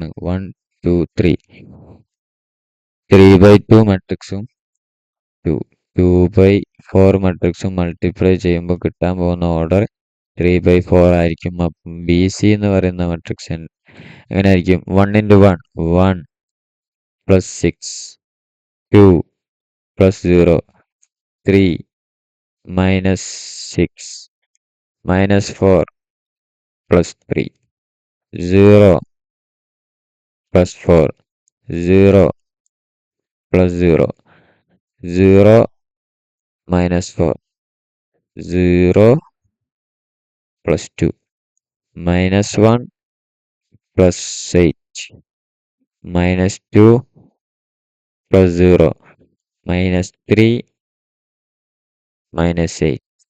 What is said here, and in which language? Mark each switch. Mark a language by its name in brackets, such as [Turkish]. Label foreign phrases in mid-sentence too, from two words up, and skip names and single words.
[Malayalam] 1 2 3. 3/2 മെട്രിക്സും 2/4 [English] matrix multiply [Malayalam] ചെയ്യുമ്പോൾ കിട്ടാൻ പോകുന്ന ഓർഡർ 3/4 ആയിരിക്കും. അപ്പം ബി സി എന്ന് പറയുന്ന മെട്രിക്സ് എങ്ങനെ ആയിരിക്കും? [English] 1 × 1 1 plus 6 2 plus 0 3 minus 6 minus 4 plus 3 0 plus 4 0 plus 0 0 minus 4 0 plus 2 minus 1 plus 8 minus 2 plus 0 minus 3 minus 8.